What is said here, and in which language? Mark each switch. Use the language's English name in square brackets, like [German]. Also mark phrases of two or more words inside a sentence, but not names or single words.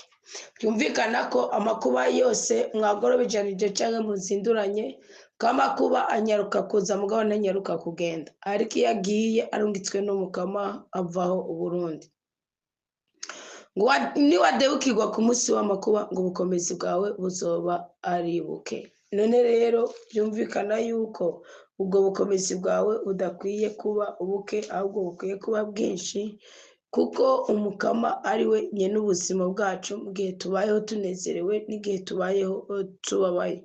[Rundi] Byumvikana ko amakuba yose mwagorobejanije cyangwa muzinduranye, ko amakuba anyaruka kuza mugabo nanyaruka kugenda, ariko iyo agiye arungitswe n'Umukama avaho uburundi. Ngo niwadebukirwa ku munsi w'amakuba, ngo ubukomezi bwawe buzoba aribuke. None rero byumvikana yuko ubwo bukomezi bwawe budakwiye kuba ubuke, ahubwo bukwiye kuba bwinshi, kuko Umukama ari we nyene ubuzima bwacu mu gihe tubayeho tunezerewe n'igihe tubayeho tubabaye.